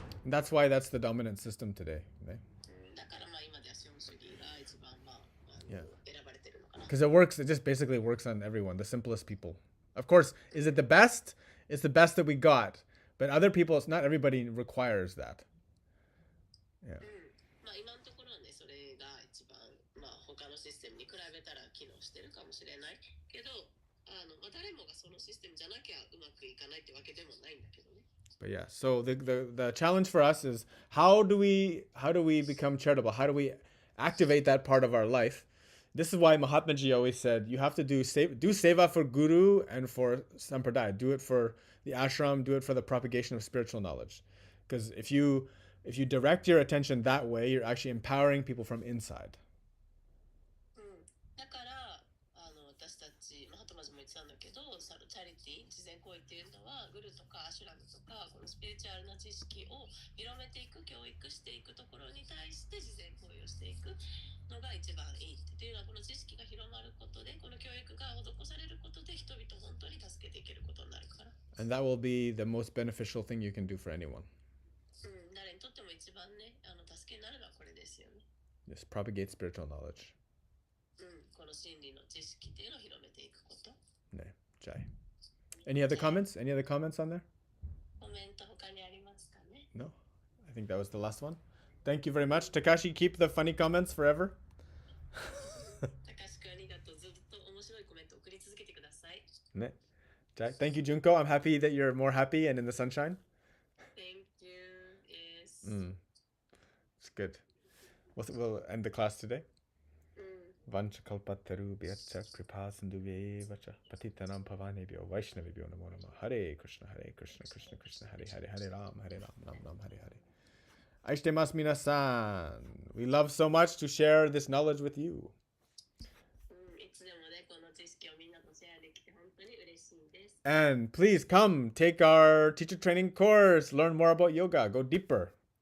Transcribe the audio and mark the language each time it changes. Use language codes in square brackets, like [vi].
[en] That's why that's the dominant system today. Right? [ja] だからまあ今では資本主義が一番まあ、 [en] Yeah. [ja] 選ばれてるのかな。 [en] Because it just basically works on everyone, the simplest people. Of course, is it the best? It's the best that we got. But other people, it's not everybody requires that. Yeah. [ja] まあ今のところはね、それが一番まあ他のシステムに比べたら機能してるかもしれないけど、まあ誰もがそのシステムじゃなきゃうまくいかないってわけでもないんだけどね。 [en] But yeah, so the challenge for us is how do we become charitable? How do we activate that part of our life? This is why Mahatma Ji always said you have to do seva for guru and for sampradaya. Do it for the ashram, do it for the propagation of spiritual knowledge. Because if you direct your attention that way, you're actually empowering people from inside. [ja] だから私たちマハトマジも言ってたんだけど、チャリティー慈善行為っていうのはグルとかアシュラムとかこのスピリチュアルな知識を広めていく教育していくところに対して慈善行為をしていくのが一番いいっていうのはこの知識が広まることでこの教育が施されることで人々を本当に助けていけることになるから。 [en] And that will be the most beneficial thing you can do for anyone. [ja] 誰にとっても一番ね助けになるのはこれですよね。 [en] Just propagate spiritual knowledge. [ja] この真理の知識っていうのを広めていくこと。 [en] ね、Jai. Any other comments? Any other comments on there? [ja] コメント他にありますかね? [en] No? I think that was the last one. Thank you very much. Takashi, keep the funny comments forever. [ja] 高橋くんありがとう。ずっと面白いコメント送り続けてください。 [en] ね.Jai. Thank you, Junko. I'm happy that you're more happy and in the sunshine. Thank you. Yes. It's good. We'll end the class today. [sa] Vanchakalpataru Byacha Kripa Sindhuve Vacha Patitanam Pavanebhyo Vaishnavibhyo Namo Namah Hare Krishna Krishna Krishna Hare Hare Hare Ram Ram Ram Hare Hare. [ja] Aishitemasu minasan. [en] We love so much to share this knowledge with you. [ja] いつでもね、この知識をみんなとシェアできて本当に嬉しいです。 [en] And please come take our teacher training course, learn more about yoga, go deeper.